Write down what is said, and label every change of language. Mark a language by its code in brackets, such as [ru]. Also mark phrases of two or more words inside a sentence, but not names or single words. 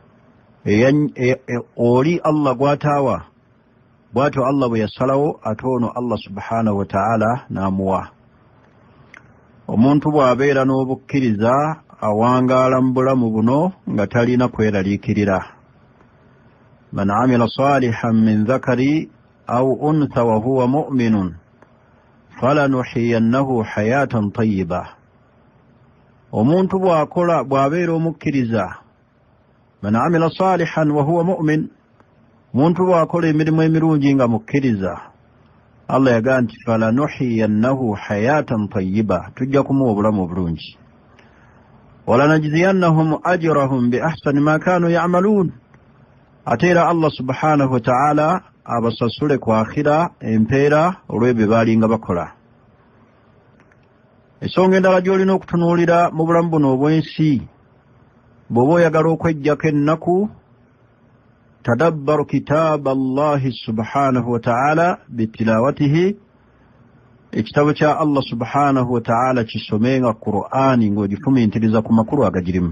[lg] Oli Allah gwataawa bw'atyo Allah bwe yasalawo ate ono [ar] الله سبحانه وتعالى [lg] n'amuwa. Omuntu bw'abeera n'obukkiriza awangaala mu bulamu buno nga talina kweraliikirira. [ar] من عمل صالحا من ذكر أو أنثى وهو مؤمن فلنحيينه حياة طيبة. [lg] Omuntu bw'abeera omukkiriza, [ar] من عمل صالحا وهو مؤمن, [lg] muntu bw'akola emirimu emirungi nga mukkiriza, Allah yagaa nti [ar] فلنحيينه حياة طيبة, [lg] tujja kumuwa obulamu obulungi. [ar] ولنجزينهم أجرهم بأحسن ما كانوا يعملون, [lg] ate era [ar] الله سبحانه وتعالى [lg] abasasule ku akhira empeera olw'ebyo baalinga bakola. Ensonga endala gy'olina okutunuulira mu bulamu buno obwensi, bw'oba oyagala okweggyako ennaku, [ar] تدبر كتاب الله سبحانه وتعالى بتلاوته, [lg] ekitabo kya [ar] الله سبحانه وتعالى [lg] kisomenga Qur'ani ng'ogifumiintiriza ku makulu agagirimu.